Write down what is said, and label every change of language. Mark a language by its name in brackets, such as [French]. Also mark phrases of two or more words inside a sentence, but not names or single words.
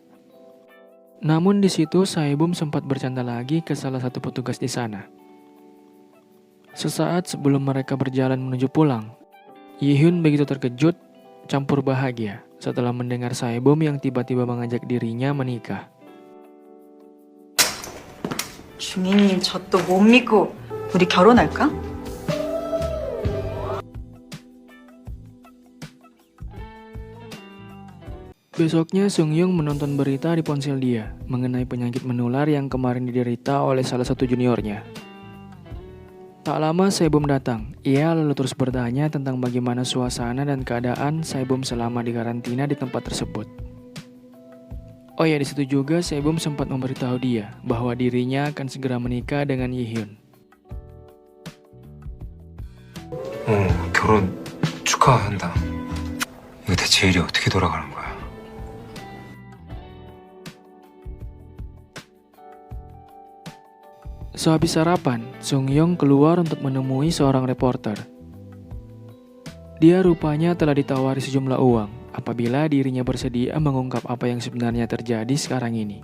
[Indonesian] Namun di situ Saebum sempat bercanda lagi ke salah satu petugas di sana. Sesaat sebelum mereka berjalan menuju pulang, Yi-Hyun begitu terkejut, campur bahagia setelah mendengar Saebum yang tiba-tiba mengajak dirinya menikah. [Korean] 중이님 저 또 못 믿고 우리 결혼할까? [Indonesian] Besoknya Seung-Young menonton berita di ponsel dia mengenai penyakit menular yang kemarin diderita oleh salah satu juniornya. Tak lama Saebum datang, ia lalu terus bertanya tentang bagaimana suasana dan keadaan Saebum selama di karantina di tempat tersebut. Oh ya, di situ juga Saebum sempat memberitahu dia bahwa dirinya akan segera menikah dengan Yi-Hyun. [Korean] 결혼 축하한다. 이거 대체 일이 어떻게 돌아가는 거야? [Indonesian] Sehabis sarapan, Seung-Young keluar untuk menemui seorang reporter. Dia rupanya telah ditawari sejumlah uang apabila dirinya bersedia mengungkap apa yang sebenarnya terjadi sekarang ini.